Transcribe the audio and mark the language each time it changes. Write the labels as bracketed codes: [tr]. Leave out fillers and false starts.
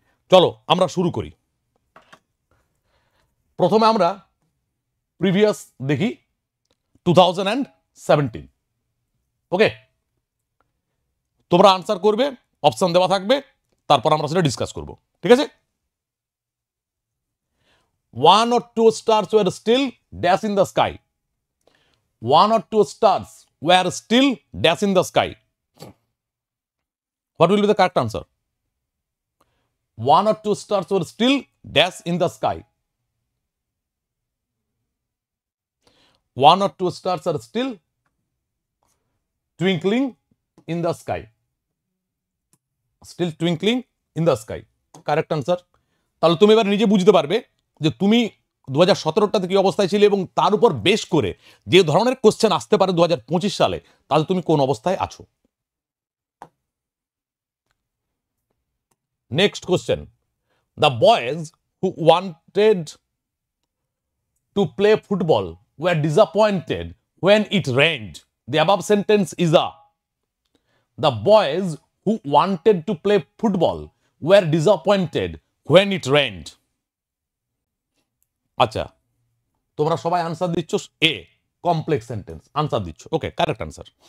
[bn] চলো আমরা শুরু করি। প্রথমে আমরা প্রিভিয়াস দেখি 2017। ওকে, তোমরা আনসার করবে, অপশন দেওয়া থাকবে, তারপর আমরা সেটা ডিসকাস করব। ঠিক আছে? [en] 1 or 2 stars were still dash in the sky. 1 or 2 stars were still dash in the sky. What will be the correct answer? 1 or 2 stars were still dash in the sky. 1 or 2 stars are still twinkling in the sky. Still twinkling in the sky. Correct answer. [bn] তাহলে তুমি এবার নিজে বুঝতে পারবে যে তুমি 2017টাতে কি অবস্থায় ছিলে এবং তার উপর বেশ করে যে ধরনের কোশ্চেন আসতে পারে 2025 সালে, তাহলে তুমি কোন অবস্থায় আছো। [en] Next question, the boys who wanted to play football were disappointed when it rained. The above sentence is a. The boys who wanted to play football were disappointed when it rained. [bn] আচ্ছা, তোমরা সবাই answer দিচ্ছ এ, complex sentence answer দিচ্ছ। ওকে, correct answer.